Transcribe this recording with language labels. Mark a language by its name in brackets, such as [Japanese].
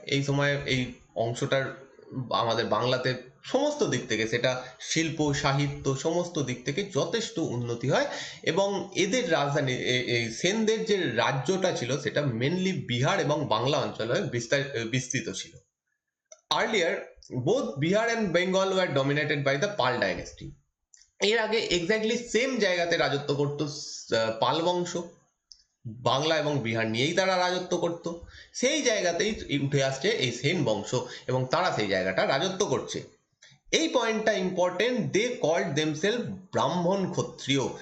[Bangla] এই সময় এই অংশটার, আমাদের বাংলাতে সমস্ত দিক থেকে, সেটা শিল্প, সাহিত্য, সমস্ত দিক থেকে যথেষ্ট উন্নতি হয়। এবং এদের রাজধানী, এই সেনদের যে রাজ্যটা ছিল, সেটা মেনলি বিহার এবং বাংলা অঞ্চলে বিস্তৃত ছিল। [English] Earlier, both Bihar and Bengal were dominated by the Pal dynasty. [Bangla] এর আগে [English] exactly same [Bangla] জায়গাতে রাজত্ব করতো পাল বংশ, বাংলা এবং বিহার নিয়েই তারা রাজত্ব করত। সেই জায়গাতেই উঠে আসছে এই সেন বংশ এবং তারা সেই জায়গাটা রাজত্ব করছে। এই পয়েন্টটা ইম্পর্টেন্ট, [English] they called themselves [Bangla] ব্রাহ্মণ ক্ষত্রিয়।